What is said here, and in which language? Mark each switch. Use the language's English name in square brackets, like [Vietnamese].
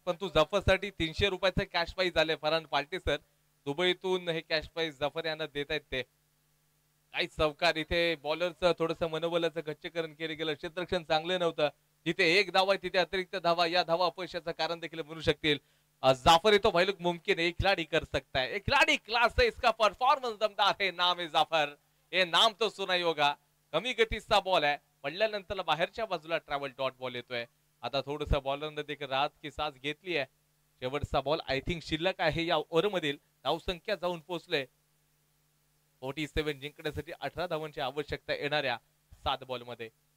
[Marathi] पण तू जफरसाठी 300 रुपयाचं cash price आले. फरहान पाल्टे सर दुबईतून हे कॅश प्राइज जफर यांना देत आहेत. ते काही चौकार. इथे बॉलरचं थोडंसं मनोबलाचं गच्चीकरण केलं गेलं. क्षेत्ररक्षण चांगलं नव्हतं. जिथे एक धावा आहे तिथे अतिरिक्त धावा, या धावा अपयशाचं कारण देखील म्हणू शकतील. [Hindi] जाफर ये तो भाई लोग मुमकिन है, एक खिलाड़ी कर सकता है, एक खिलाड़ी क्लास है, इसका परफॉर्मेंस दमदार है, नाम है जाफर. ये नाम तो सुना ही होगा. [Marathi] कमी गतीचा बॉल आहे, पडल्यानंतर बाहेरच्या बाजूला ट्रॅव्हल डॉट बॉल येतोय. आता थोडस बॉलरने देखील राहत की साथ घेतली आहे. शेवटचा बॉल [English] I think [Marathi] शिल्लक आहे या ओव्हरमधील. धावसंख्या जाऊन पोहोचले 47. जिंकण्यासाठी 18 धावांची आवश्यकता येणाऱ्या 7 बॉल मध्ये.